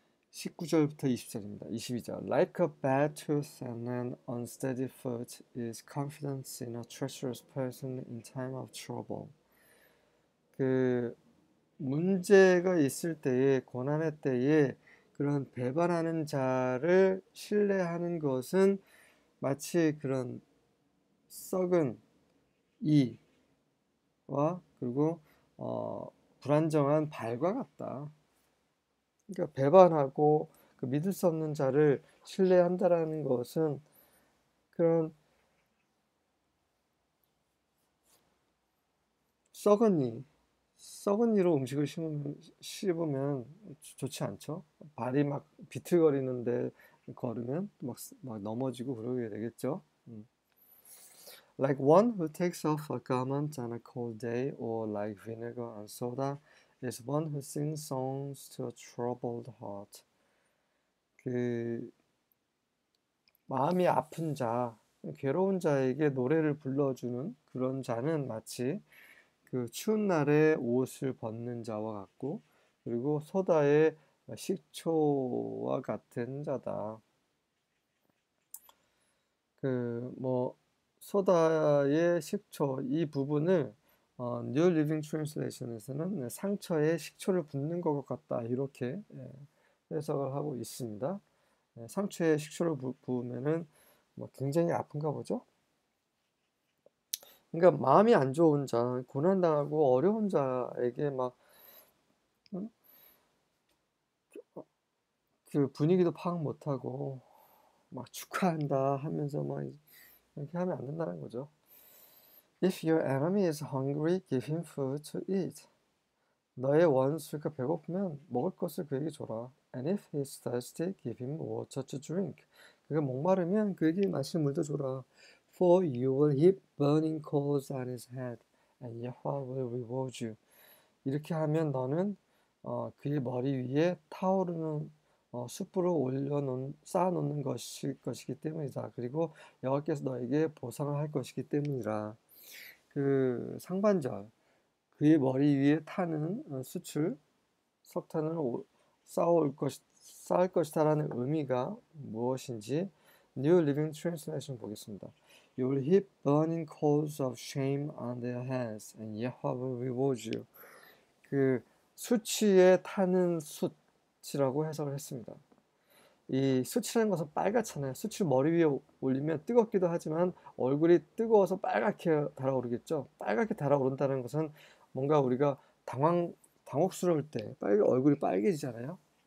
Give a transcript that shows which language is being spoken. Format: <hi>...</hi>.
<ko>19절부터 20절입니다. 22절.</ko> <en>Like a bad tooth and an unsteady foot is confidence in a treacherous person in time of trouble.</en> <ko>그 문제가 있을 때에 고난의 때에 그런 배반하는 자를 신뢰하는 것은 마치 그런 썩은 이와 그리고 불안정한 발과 같다. 그러니까 배반하고 그 믿을 수 없는 자를 신뢰한다라는 것은 그런 썩은 이로 음식을 씹으면 좋지 않죠. 발이 막 비틀거리는데 걸으면 막 넘어지고 그러게 되겠죠.</ko> <en>Like one who takes off a garment on a cold day, or like vinegar on soda, is one who sings songs to a troubled heart.</en> <ko>그 마음이 아픈 자, 괴로운 자에게 노래를 불러주는 그런 자는 마치 그 추운 날에 옷을 벗는 자와 같고, 그리고 소다의 식초와 같은 자다. 소다의 식초 이 부분을 New Living Translation에서는 상처에 식초를 붓는 것 같다 이렇게 해석을 하고 있습니다. 상처에 식초를 부으면은 굉장히 아픈가 보죠. 그러니까 마음이 안 좋은 자, 고난당하고 어려운 자에게 그 분위기도 파악 못하고 막 축하한다 하면서 이렇게 하면 안 된다는 거죠.</ko> <en>If your enemy is hungry, give him food to eat.</en> <ko>너의 원수가 배고프면 먹을 것을 그에게 줘라.</ko> <en>And if he is thirsty, give him water to drink.</en> <ko>그가 목마르면 그에게 마실 물도 줘라.</ko> <en>For you will heap burning coals on his head, and Yahweh will reward you.</en> <ko>이렇게 하면 너는 그의 머리 위에 타오르는 숯불을 쌓아놓는 것이기 때문이다. 그리고 여호와께서 너에게 보상을 할 것이기 때문이라. 그 상반절 그의 머리 위에 타는 석탄을 쌓을 것이다라는 의미가 무엇인지 New Living Translation 보겠습니다.</ko> <en>You will heap burning coals of shame on their heads, and Yahweh will reward you.</en> <ko>그 수치에 타는 숯이라고 해석을 했습니다. 이 숯이라는 것은 빨갛잖아요. 숯을 머리 위에 올리면 뜨겁기도 하지만 얼굴이 뜨거워서 빨갛게 달아오르겠죠. 빨갛게 달아오른다는 것은 뭔가 우리가 당혹스러울 때 얼굴이 빨개지잖아요.</ko>